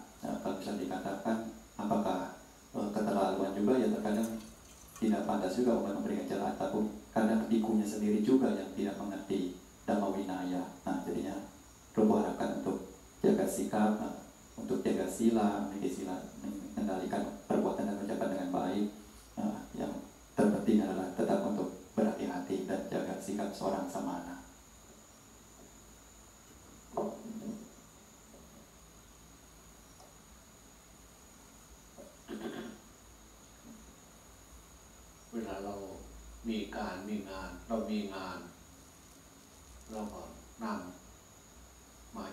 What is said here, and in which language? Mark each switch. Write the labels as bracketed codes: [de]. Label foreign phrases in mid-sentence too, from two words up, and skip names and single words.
[id] Kalau bisa dikatakan apakah keterlaluan juga ya, terkadang tidak pantas juga umat memberikan celaan, tapi kadang bikunya sendiri juga yang tidak mengerti Dhamma Winaya. Nah, jadinya perlu harapkan untuk jaga sikap, untuk jaga sila, mengendalikan perbuatan dan ucapan dengan baik. Yang terpenting adalah tetap untuk berhati-hati dan jaga sikap seorang samana. [th] เวลาเรามีการมีงานเรามีงานเราก็นำมา